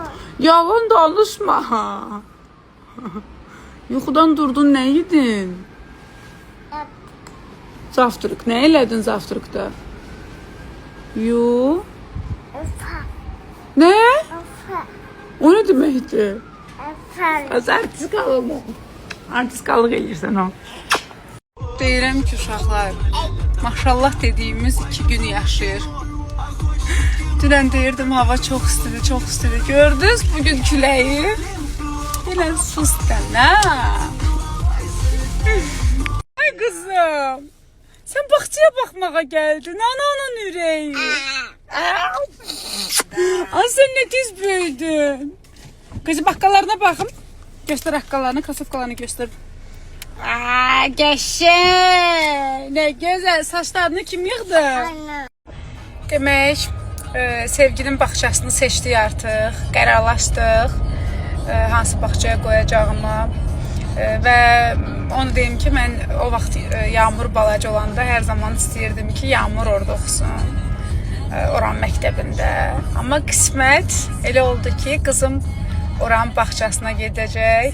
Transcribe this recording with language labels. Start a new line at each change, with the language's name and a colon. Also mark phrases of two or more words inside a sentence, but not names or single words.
Azerbaijani: Yalan danışma. Yuxudan durdun, ne yedin? Zaftirik. Ne elədin zaftirikdə? Yu. Efa. Ne? Efa. O ne deməkdir? Efa. Az artistikalık. Artistikalık eləyirsən o. Deyirəm ki, uşaqlar, maşallah dediğimiz 2 gün yaşayır. Dünən deyirdim hava çok istidir, çok istidir. Gördünüz bugün küləyi? Elə sus dənə.
Turkish: Ay kızım, sen bağçaya bakmağa geldin, ananın yüreği. Ay sen ne tez büyüdün. Kızı bakkallarına bakın. Göster akkallarını, kasıfkalarını göster. Aa, geçen. Ne güzel.
Azerbaijani: Saçlarını kim yığdı?
Turkish: Anne.
Azerbaijani: Demek sevginin bağçasını seçdik artıq. Qərarlaşdıq. Hansı bağçaya qoyacağımı. Və onu deyim ki, mən o vaxt Yağmur balaca olanda hər zaman istəyirdim ki, Yağmur orada oxusun. Oran məktəbində. Amma qismət elə oldu ki, qızım oranın bağçasına gedəcək.